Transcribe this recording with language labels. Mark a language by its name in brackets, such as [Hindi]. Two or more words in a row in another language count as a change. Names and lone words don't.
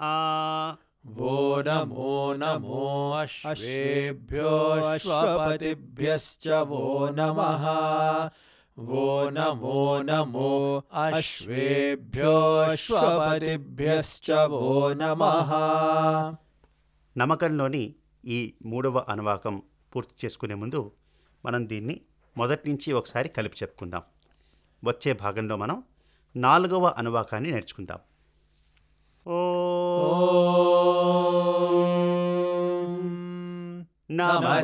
[Sanskrit] वो नमो अश्वेभ्यो अश्वपतिभ्यश्च वो नमः वो नमो अश्वेभ्यो अश्वपतिभ्यश्च वो नमः [Telugu] నమకంలోని ఈ మూడవ అనువాకం పూర్తి చేసుకునే ముందు మనం దీన్ని మొదటి నుంచి ఒకసారి కలిపి చెప్పుకుందాం. వచ్చే భాగంలో మనం 4వ అనువాకాన్ని నేర్చుకుందాం. [Sanskrit] నమః